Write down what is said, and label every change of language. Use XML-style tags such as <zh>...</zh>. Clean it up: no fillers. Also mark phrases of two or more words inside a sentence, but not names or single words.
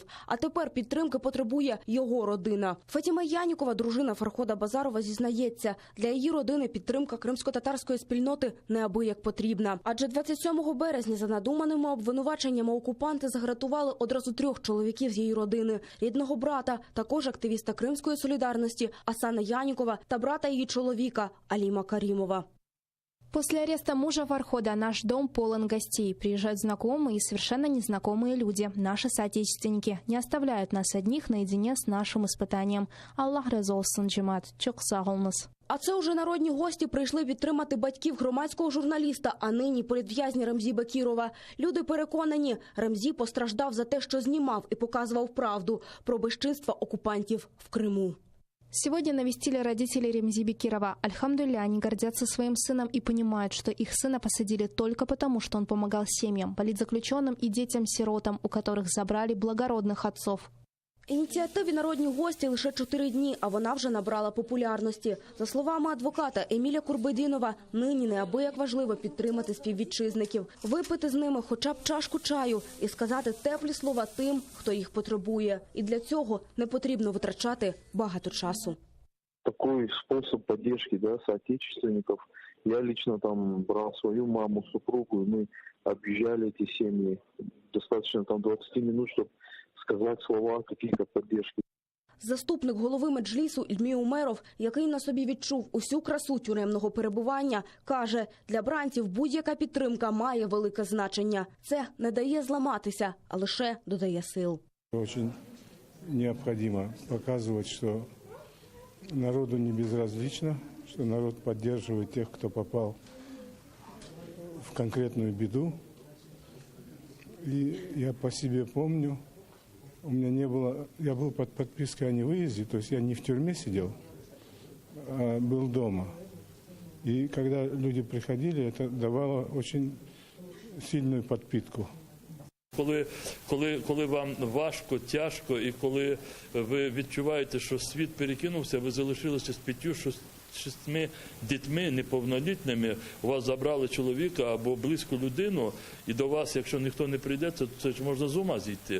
<uk>А тепер підтримки потребує його родина. Фатіма Янікова, дружина Фархода Базарова, зізнається, для її родини підтримка кримсько-татарської спільноти неабияк потрібна. Адже 27 березня за надуманими обвинуваченнями окупанти загратували одразу 3 чоловіків з її родини. Рідного брата, також активіста Кримської солідарності Асана Янікова та брата її чоловіка Аліма Карімова.</uk> <ru>После ареста мужа Фархода наш дом полон гостей. Приезжают знакомые и совершенно незнакомые люди. Наши соотечественники не оставляют нас одних наедине с нашим испытанием.</ru> <crh>Аллах разолсын джимат. Чок сағылмыз.</crh> <uk>А це уже народні гості прийшли підтримати батьків громадського журналіста, а нині політв'язня Ремзі Бекірова. Люди переконані, Ремзі постраждав за те, що знімав і показував правду про безчинства окупантів в Криму.</uk> <ru>Сегодня навестили родители Ремзи Бекирова. Альхамдулилля, они гордятся своим сыном и понимают, что их сына посадили только потому, что он помогал семьям, политзаключенным и детям-сиротам, у которых забрали благородных отцов.</ru> <uk>Ініціативі «Народні гості» лише 4 дні, а вона вже набрала популярності. За словами адвоката Еміля Курбедінова, нині неабияк важливо підтримати співвітчизників, випити з ними хоча б чашку чаю і сказати теплі слова тим, хто їх потребує. І для цього не потрібно витрачати багато часу.</uk> <ru>Такой способ поддержки, соотечественников. Я лично там брал свою маму, супругу, и мы объезжали эти семьи. Достаточно 20 минут, чтобы сказати слова каких-то підтримки.</ru> <uk>Заступник голови Меджлісу Ільмі Умеров, який на собі відчув усю красу тюремного перебування, каже, для бранців будь-яка підтримка має велике значення. Це не дає зламатися, а лише додає сил. Дуже необхідно показувати, що народу не безразлично, що народ підтримує тих, хто попав в конкретну біду.</uk> <ru>И я по себе помню, у меня не было, я был под подпиской о невыезде, то есть я не в тюрьме сидел, а был дома. И когда люди приходили, это давало очень сильную подпитку.</ru> <uk>Коли вам важко, тяжко, і коли ви відчуваєте, що світ перекинувся, ви залишилися з 5-6 дітьми неповнолітніми, у вас забрали чоловіка або близьку людину, і до вас, якщо ніхто не прийде, то це ж можна з ума зійти.</uk>